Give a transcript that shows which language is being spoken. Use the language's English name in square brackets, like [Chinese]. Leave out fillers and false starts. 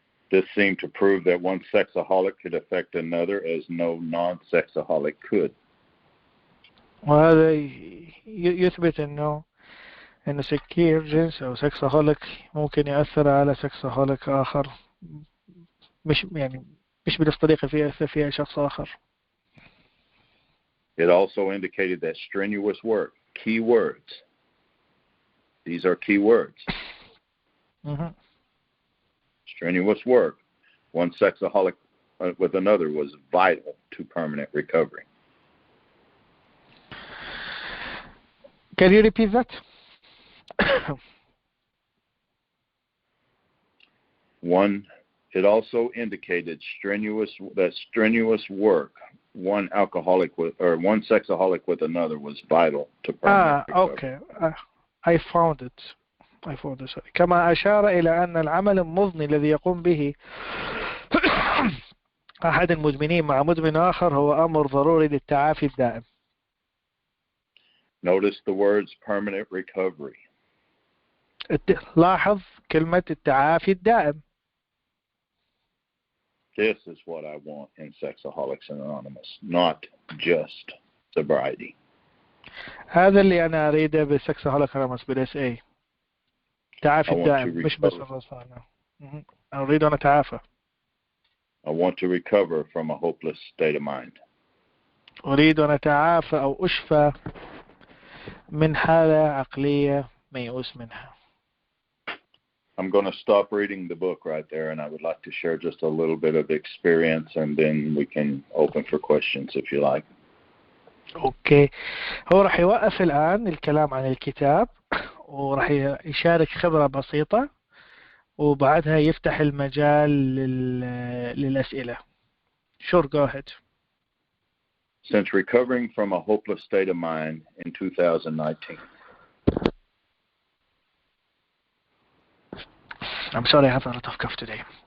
[English] This seemed to prove that one sexaholic could affect another as no non-sexaholic could. [Arabic] وهذا يثبت انه سكير جنس او سكسهوليك ممكن يأثر على سكسهوليك اخر، مش بنفس الطريقة يأثر فيها شخص اخر. [English] It also indicated that strenuous work, key words. These are key words. Strenuous work. One sexaholic with another was vital to permanent recovery. Can you repeat that? It also indicated strenuous work. One sexaholic with another was vital to permanent recovery. Okay. I found it. Sorry. [Arabic] كما أشار إلى أن العمل المضني الذي يقوم به أحد المدمنين مع مدمن آخر هو أمر ضروري للتعافي الدائم. [English] Notice the words permanent recovery. [Arabic] لاحظ كلمة التعافي الدائم. [English] This is what I want in Sexaholics Anonymous, not just sobriety. [Arabic] هذا اللي أنا أريده بSexaholics Anonymous بالSA. تعافي الدائم مش بس الرصانة. أريد أن أتعافى. [English] I want to recover from a hopeless state of mind. [Arabic] أريد أن أتعافى أو أشفى من حالة عقلية ميؤوس منها. [English] I'm going to stop reading the book right there, and I would like to share just a little bit of experience, and then we can open for questions if you like. Okay. [Arabic] هو راح يوقف الآن الكلام عن الكتاب وراح يشارك خبرة بسيطة وبعدها يفتح المجال للأسئلة. [English] Sure, go ahead. Since recovering from a hopeless state of mind in 2019. I'm sorry, I have a lot of cough today.